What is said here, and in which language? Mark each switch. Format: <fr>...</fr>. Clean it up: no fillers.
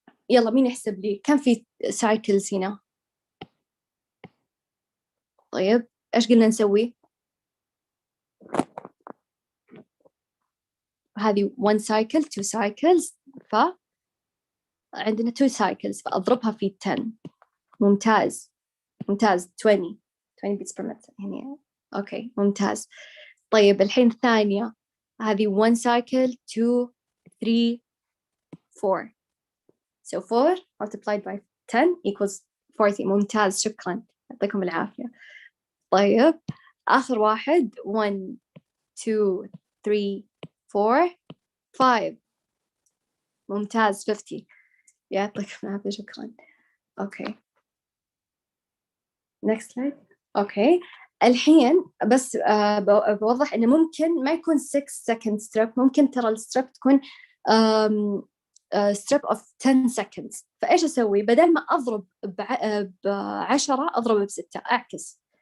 <ar>يلا مين يحسب لي كم في cycles هنا؟ طيب إيش قلنا نسوي؟ هذه 1 cycle 2 cycles عندنا 2 cycles فأضربها في 10.</ar> <en>ممتاز 20 beats per minute يعني.</en> <ar>أوكي ممتاز. طيب الحين الثانية هذه</ar> <en>1 cycle 2 3 4 so 4 multiplied by 10 equals 40.</en> <ar>ممتاز شكرا يعطيكم العافية. طيب آخر واحد 1 2 3 4 5 ممتاز 50 يعطيكم العافية شكرا.</ar> <en>Okay next slide.</en> <ar>أوكي الحين بس بوضح إنه ممكن ما يكون 6 second strip، ممكن ترى الستريب تكون</ar> <en>strip of 10 seconds.</en> <ar>فإيش أسوي؟ بدل ما أضرب ب10 أضرب ب6 أعكس.</ar>